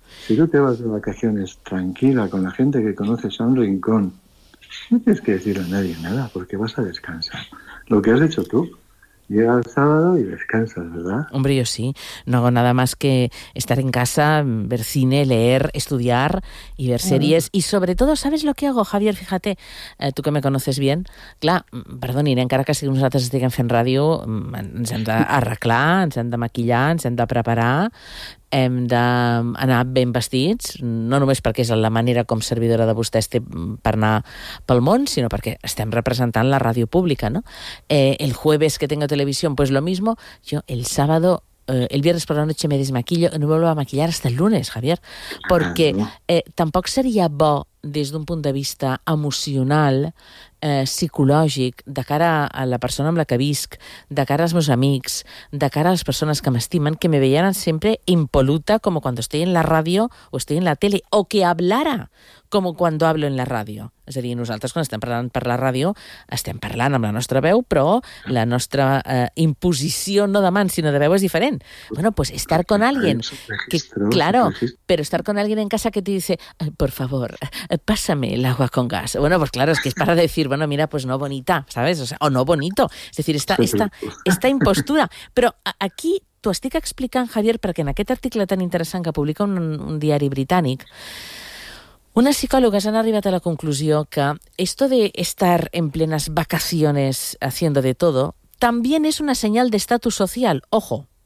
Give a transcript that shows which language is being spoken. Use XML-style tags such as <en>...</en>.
<es>Si tú te vas de vacaciones tranquila con la gente que conoces a un rincón, no tienes que decirle a nadie nada porque vas a descansar. Lo que has hecho tú, llega el sábado y descansas, ¿verdad? Hombre, yo sí. No hago nada más que estar en casa, ver cine, leer, estudiar y ver series. Y sobre todo, ¿sabes lo que hago, Javier? Fíjate, tú que me conoces bien.</es> <ca>Clar, perdó, aniré encara que si nosaltres estiguem fent ràdio, ens hem d'arreglar, ens hem de maquillar, ens hem de preparar. Hem d'anar ben vestits, no només perquè és la manera com servidora de vostès té per anar pel món, sinó perquè estem representant la ràdio pública, no?</ca> <es>El jueves que tengo televisión, pues lo mismo. Yo el sábado, el viernes por la noche me desmaquillo, no me vuelvo a maquillar hasta el lunes, Javier, porque</es> <ca>tampoc seria bo des d'un punt de vista emocional, psicològic, de cara a la persona amb la que visc, de cara als meus amics, de cara a les persones que m'estimen, que me veieran sempre impoluta com quan estic en la ràdio o estic en la tele, o que hablara com quan hablo en la ràdio. És a dir, nosaltres quan estem parlant per la ràdio estem parlant amb la nostra veu, però la nostra imposició no de mans sinó de veu és diferent.</ca> <es>Bueno, pues estar con alguien que, claro, pero estar con alguien en casa que te dice, por favor, pásame el agua con gas. Bueno, pues claro, es que es para decir, bueno, mira, pues no bonita, ¿sabes? O sea, o no bonito. Es decir, esta impostura. Pero aquí</es> <ca>t'ho estic explicant, Javier, perquè en aquest article tan interessant que publica un diari britànic, unes psicòlogues han arribat a la conclusió que</ca> <es>esto de estar en plenes vacaciones haciendo de todo también es una señal de estatus social. Ojo.</es>